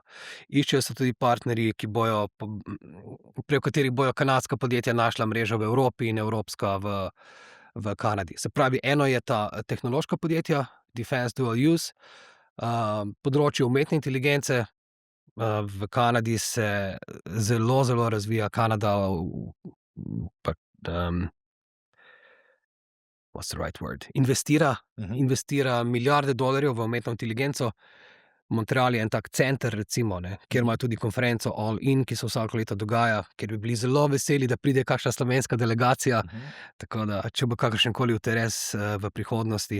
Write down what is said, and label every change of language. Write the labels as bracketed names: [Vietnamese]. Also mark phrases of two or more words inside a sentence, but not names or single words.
[Slovenian] Iščejo se tudi partnerji, prek katerih bojo kanadska podjetja našla mrežo v Evropi in evropska v Kanadi. Se pravi, eno je ta tehnološka podjetja, [English] Defense Dual Use, [Slovenian] področje umetne inteligence. V Kanadi se zelo, zelo razvija. Kanada, [English] what's the right word? [Slovenian] Investira milijarde dolarjev v umetno inteligenco. Montreal je en tak center, recimo, kjer imajo tudi konferenco All In, ki se vsako leto dogaja, kjer bi bili zelo veseli, da pride kakšna slovenska delegacija. Tako da, če bo kakršenkoli interes v prihodnosti.